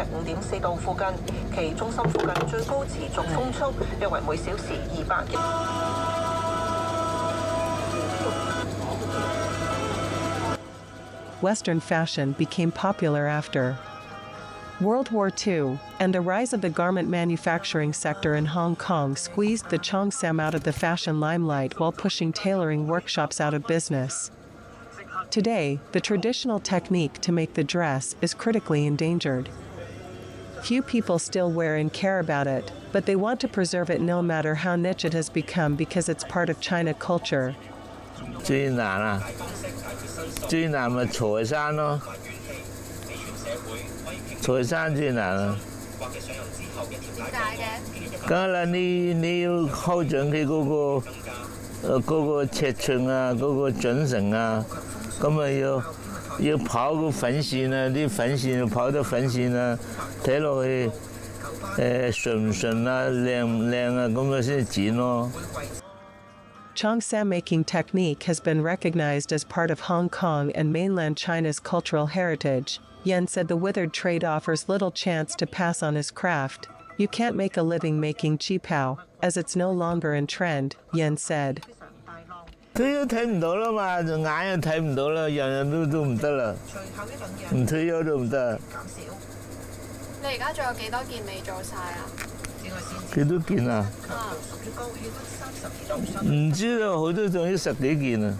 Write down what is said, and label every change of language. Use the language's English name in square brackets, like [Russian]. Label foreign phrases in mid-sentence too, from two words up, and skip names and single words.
[English] Western fashion became popular after World War II, and the rise of the garment manufacturing sector in Hong Kong squeezed the cheongsam out of the fashion limelight while pushing tailoring workshops out of business. Today, the traditional technique to make the dress is critically endangered. Few people still wear and care about it, but they want to preserve it no matter how niche it has become because it's part of China culture. [Cantonese] 最難啊！最難咪裁衫咯，裁衫最難啊！點解嘅？梗係啦，你要睺準佢嗰個尺寸啊，嗰個準繩啊，咁咪要跑個粉線啊，啲粉線跑得粉線啊，睇落去順唔順啊，靚唔靚啊，咁咪先剪咯。 [English] Cheongsam making technique has been recognized as part of Hong Kong and mainland China's cultural heritage. Yan said the withered trade offers little chance to pass on his craft. You can't make a living making qipao, as it's no longer in trend, Yan said. [Cantonese] 退休睇唔到啦嘛，眼又睇唔到啦，樣樣都唔得啦，唔退休都唔得。你而家仲有幾多件未做晒啊？幾多件啊？唔知道，好多仲要10幾件啊！